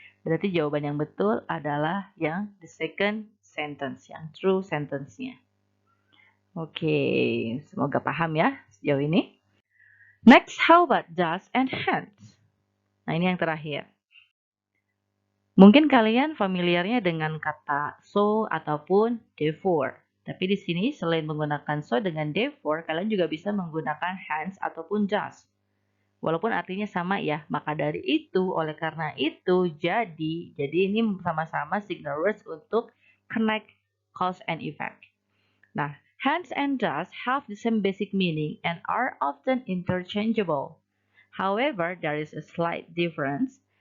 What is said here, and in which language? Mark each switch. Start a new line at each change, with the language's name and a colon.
Indonesian: Berarti jawaban yang betul adalah yang
English: the second sentence,
Indonesian: yang true sentence-nya. Oke, semoga paham ya sejauh ini.
English: Next, how about does and hence?
Indonesian: Nah, ini yang terakhir. Mungkin kalian familiarnya dengan kata so ataupun therefore. Tapi di sini selain menggunakan so dengan therefore, kalian juga bisa menggunakan hence ataupun does. Walaupun artinya sama ya, maka dari itu, oleh karena itu, jadi ini sama-sama signal words untuk connect cause and effect.
English: Nah, hence and thus have the same basic meaning and are often interchangeable. However, there is a slight difference.